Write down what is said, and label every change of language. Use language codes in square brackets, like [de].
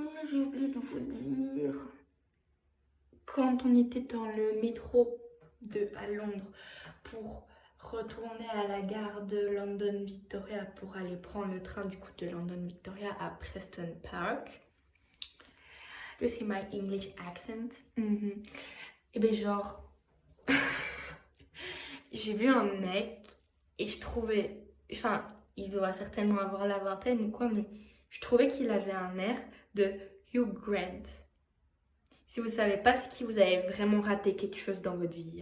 [fr] J'ai oublié de vous dire, quand on était dans le métro à Londres pour retourner à la gare de London Victoria pour aller prendre le train du coup de London Victoria à Preston Park. [en] You see my English accent. [fr] Et ben genre, j'ai vu un mec et je trouvais, enfin, il doit certainement avoir la vingtaine ou quoi, mais je trouvais qu'il avait un air de Hugh Grant. Si vous savez pas, c'est que vous avez vraiment raté quelque chose dans votre vie.